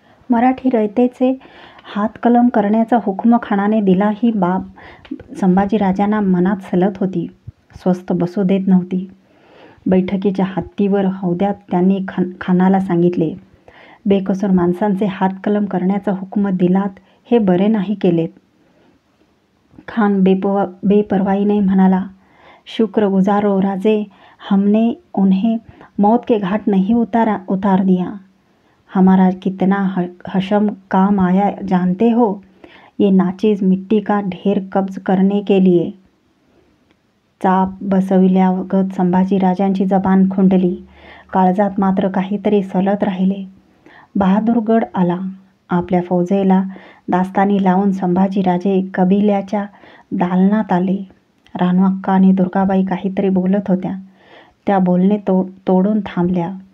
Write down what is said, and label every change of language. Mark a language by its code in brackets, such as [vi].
[mr] मराठी रयतेचे हातकलम करण्याचा हुकूम खानाने दिला. ही बाब संभाजीराजांना मनात सलत होती. स्वस्थ बसू देत नव्हती. बैठकीच्या हत्तीवर हौद्यात त्यांनी खानाला सांगितले, बेकसूर माणसांचे हातकलम करण्याचा हुकूम दिलात हे बरे नाही केलेत. खान बेपरवाईने म्हणाला, [hi] शुक्र गुजारो राजे, हमने उन्हें मौत के घाट नहीं उतार दिया. हमारा कितना हशम काम आया जानते हो? ये नाचीज मिट्टी का ढेर कब्ज करने के लिए. [mr] चाप बसविल्यागत संभाजीराजांची जबान खुंटली. काळजात मात्र काहीतरी सलत राहिले. बहादूरगड आला. आपल्या फौजेला दास्तानी लावून संभाजीराजे कबिल्याच्या दालनात आले. रानूअक्का आणि दुर्गाबाई काहीतरी बोलत होत्या. त्या बोलणे तोडून थांबल्या.